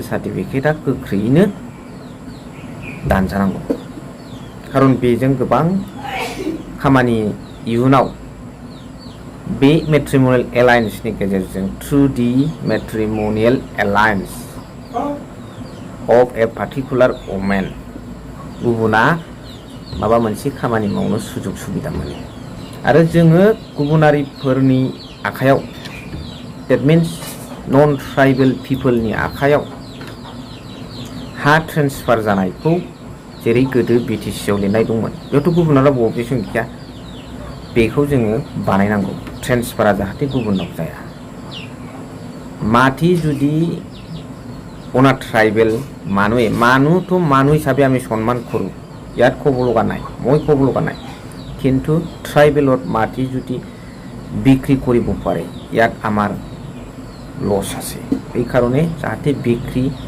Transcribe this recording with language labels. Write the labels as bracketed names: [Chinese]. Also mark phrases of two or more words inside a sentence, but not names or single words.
[Bodo] सार्टिफिकेटआ गोख्रैयैनो दानजानांगौ खारन बेजों गोबां खामानि इयुनाव बे [English] matrimonial alliance-ni [Bodo] गेजेरजों [English] through the matrimonial alliance of a particular women [Bodo] गुबुना माबा मोनसे खामानि मावनो सुजुग सुबिदा मोनो आरो जोङो गुबुनारिफोरनि आखायाव [English] that means non tribal peopleni [Bodo] आखायाव हा ट्रेन्सफार जानायखौ जेरै गोदो बिटिसिआव लिरनाय दंमोन बेयावथ' गुबुनाव बबेसिम गैया बेखौ जोङो बानायनांगौ ट्रेन्सफारा जाहाथे गुबुनाव जाया माथि जुदि [Assamese] অনা ট্রাইবেল মানুহ তো মানুহ হিচাপে আমি সন্মান কৰোঁ ইয়াত ক'ব লগা নাই মই ক'ব লগা নাই কিন্তু ট্ৰাইবেলত মাটি যদি বিক্ৰী কৰিব পাৰে ইয়াত আমাৰ লছ আছে এই কাৰণে যাতে বিক্ৰী